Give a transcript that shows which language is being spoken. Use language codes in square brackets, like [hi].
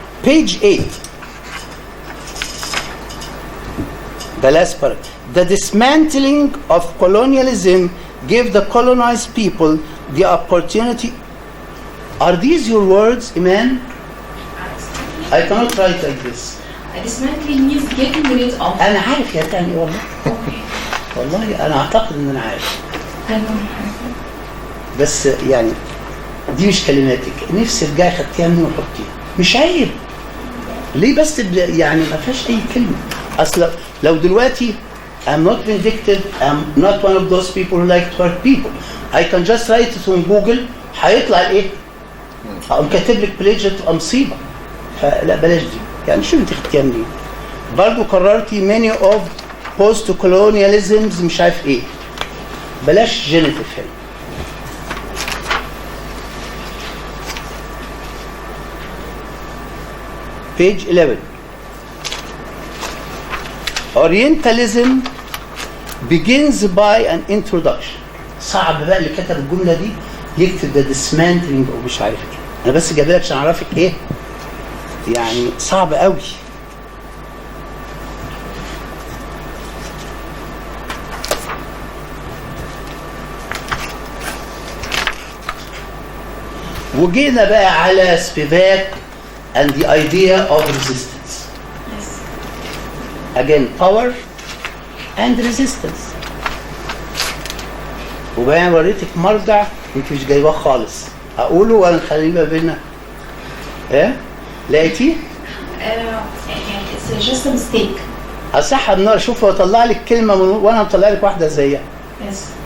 [en] Page 8, the last part. The dismantling of colonialism gave the colonized people the opportunity. Are these your words, Iman? I cannot write like this. Dismantling means getting rid of. [ar] أنا عارف يا تاني والله. والله أنا أعتقد إن أنا عارف. بس يعني دي مش كلماتك، نفسي ترجعي خدتيها مني وحطيها. مش عيب. ليه بس يعني ما فيهاش أي كلمة. أصل لو دلوقتي [en] I'm not vindictive, I'm not one of those people who like to hurt people. I can just write it on Google، [ar] هيطلع إيه؟ أقوم كاتب لك بليجر تبقى مصيبة. فلا بلاش دي. يعني شو انت خدتيها منين؟ برضه قررتي [en] many of post colonialisms [ar] مش عارف ايه. بلاش جينيتيف هنا. [en] page 11. Orientalism begins by an introduction. [ar] صعب بقى اللي كتب الجملة دي يكتب ده dismantling او مش عارف ايه. انا بس جايبها لك عشان اعرفك ايه؟ يعني صعب قوي. وجينا بقى على سبيفاك [en] and the idea of resistance. Again, power and resistance. [ar] وبقى وريتك مرجع انت مش جايباه خالص. اقوله ولا نخليه ما بيننا؟ ايه؟ لقيتيه؟ [en] it's just a mistake. [ar] اصح النار. شوف هو طلع لك كلمه وانا مطلع لك واحده زيها. [en] Yes.